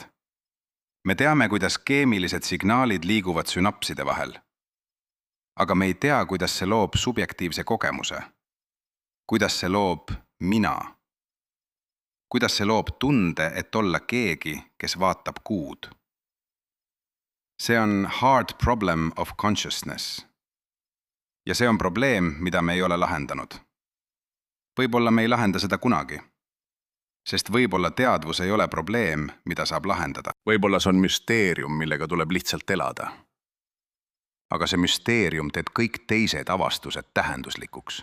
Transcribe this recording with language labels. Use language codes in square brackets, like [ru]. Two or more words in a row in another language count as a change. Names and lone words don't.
[et] Me teame, kuidas keemilised signaalid liiguvad sünapside vahel. Aga me ei tea, kuidas see loob subjektiivse kogemuse. Kuidas see loob mina. Kuidas see loob tunde, et olla keegi, kes vaatab kuud. See on [en] hard problem of consciousness. [et] Ja see on probleem, mida me ei ole lahendanud. Võib-olla me ei lahenda seda kunagi. Sest võib-olla teadvus ei ole probleem, mida saab lahendada. Võib-olla see on müsteerium, millega tuleb lihtsalt elada. Aga see müsteerium teeb kõik teised avastused tähenduslikuks.